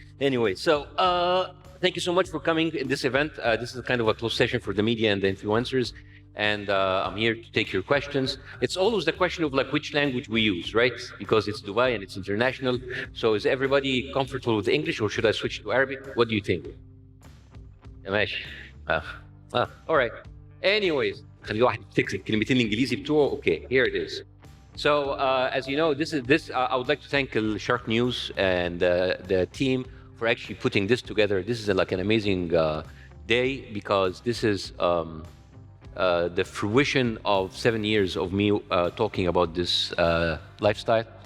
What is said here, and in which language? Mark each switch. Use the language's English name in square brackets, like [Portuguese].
[English] Anyway, so thank you so much for coming in this event. This is kind of a closed session for the media and the influencers. And I'm here to take your questions. It's always the question of like which language we use, right? Because it's Dubai and it's international. So is everybody comfortable with English or should I switch to Arabic? What do you think? ماشي. All right. [Arabic] Anyways, خلي واحد يفتكر الكلمتين الإنجليزي بتوعه. [English] Okay, here it is. So as you know, I would like to thank الشرق News and the team for actually putting this together. This is like an amazing day because this is the fruition of 7 years of me talking about this lifestyle.